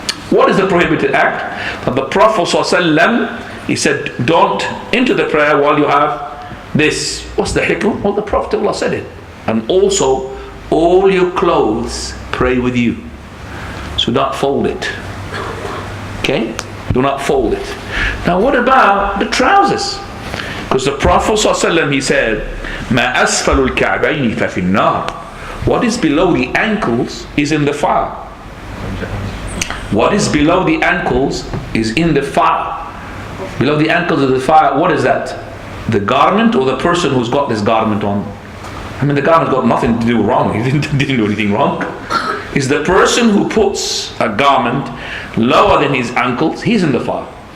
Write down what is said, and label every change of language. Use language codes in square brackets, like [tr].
[en] What is the prohibited act? That the Prophet ﷺ, he said, don't enter the prayer while you have this. What's the hikmah? Well, the Prophet of Allah said it. And also, all your clothes pray with you. So don't fold it. Okay? Do not fold it. Now what about the trousers? Because the Prophet ﷺ, he said, [ar] مَا أَسْفَلُ الْكَعْبَيْنِ فَفِي النَّارِ. [en] What is below the ankles is in the fire. What is below the ankles is in the fire. Below the ankles of the fire, what is that? The garment or the person who's got this garment on? I mean, the garment's got nothing to do wrong. He didn't do anything wrong. It's the person who puts a garment lower than his ankles, he's in the fire.